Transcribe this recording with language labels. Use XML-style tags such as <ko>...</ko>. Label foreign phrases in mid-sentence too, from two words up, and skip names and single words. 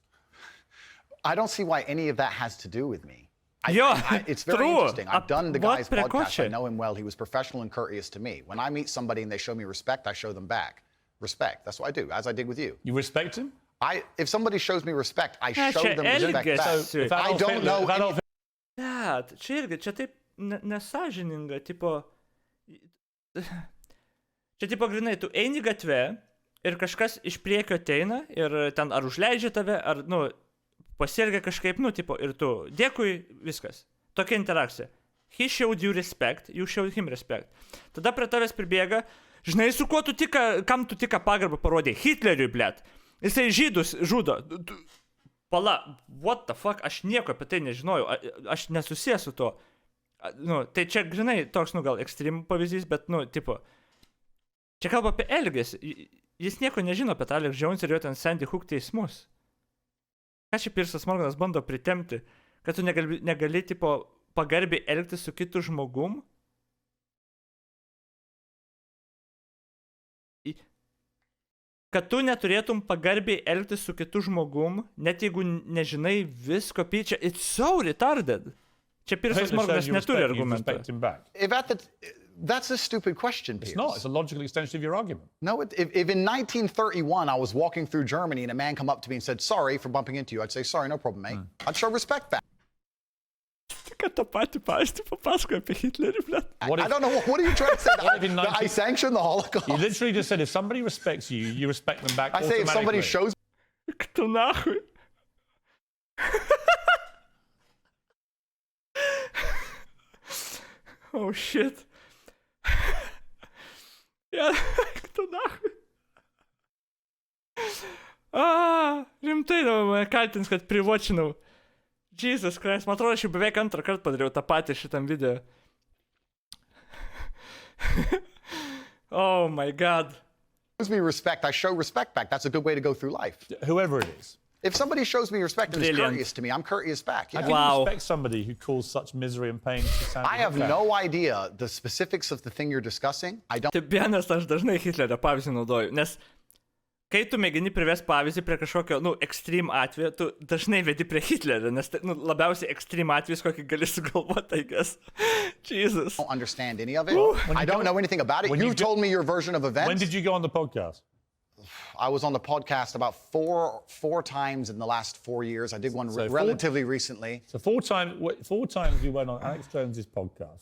<en>I don't see why any of that has to do with me. It's very true. interesting. I've done the guy's podcast. I know him well. He was professional and courteous to me. When I meet somebody and they show me respect, I show them back. Respect. That's what I do, as I did with you. You respect him? If somebody shows me respect, I show them respect back. So I don't know.</en> <lt>Čia irgi, čia taip nesažininga, tipo... Čia tipo grinai, tu eini gatve ir kažkas iš priekio ateina ir ten ar užleidžia tave, ar, pasielgia kažkaip, tipo, ir tu, dėkui, viskas. Tokia interakcija.</lt> <en>He showed you respect, you showed him respect.</en> <lt>Tada prie tavęs pribėga, žinai, su kuo tu kam tu tik pagarbą parodė? Hitleriui, blėt. Jisai žydus žudo. Pala,</lt> <en>what the fuck,</en> <lt>aš nieko apie tai nežinojau, aš nesusijęs su to. Tai čia grinai toks, gal ekstrem pavyzdys, bet, tipo, čia kalba apie elgesį. Jis nieko nežino apie Alex Jones ir jo ten Sandy Hook teismus. Ką čia Piersas Morganas bando pritemti, kad tu negali tipo, pagarbiai elgtis su kitu žmogum? Kad tu neturėtum pagarbiai elgtis su kitu žmogum, net jeigu nežinai visko,</lt> <en>it's so retarded.</en> <lt>Čia Piersas Morganas neturi argumentą.</lt> <en>That's a stupid question, Piers. It's not. It's a logical extension of your argument. No, if in 1931 I was walking through Germany and a man come up to me and said, sorry for bumping into you, I'd say, sorry, no problem, mate. I'd show respect back.</en> <lt>Kad tą patį pavyzdį papasakoja apie Hitlerį, blėt.</lt> <en>I don't know, what are you trying to say? That I sanction the Holocaust? You literally just said if somebody respects you, you respect them back automatically. I say if somebody shows...</en> <ru>Кто нахуй?</ru> <en>Oh, shit.</en> <ru>Кто нахуй?</ru> <lt>Rimtai mane kaltins, kad privočinau.</lt> <en>Jesus Christ,</en> <lt>man atrodo, aš jau beveik antrą kartą padariau tą patį šitam video.</lt> <en>Oh my God. Shows me respect, I show respect back. That's a good way to go through life. Whoever it is. If somebody shows me respect and is courteous to me, I'm courteous back. How do you respect somebody who caused such misery and pain to Sandy Hook? I have no idea the specifics of the thing you're discussing. I don't...</en> <lt>Taip, vienas aš dažnai Hitlerio pavyzdį naudoju, nes kai tu mėgini privesti pavyzdį prie kažkokio, extreme atveju, tu dažnai vedi prie Hitlerio, nes labiausiai extreme atvejis, kokį gali sugalvoti,</lt> <en>I guess. Jesus. I don't understand any of it. I don't know anything about it. You told me your version of events. When did you go on the podcast? I was on the podcast about four times in the last 4 years. I did one relatively recently. So four times you went on Alex Jones's podcast.</en>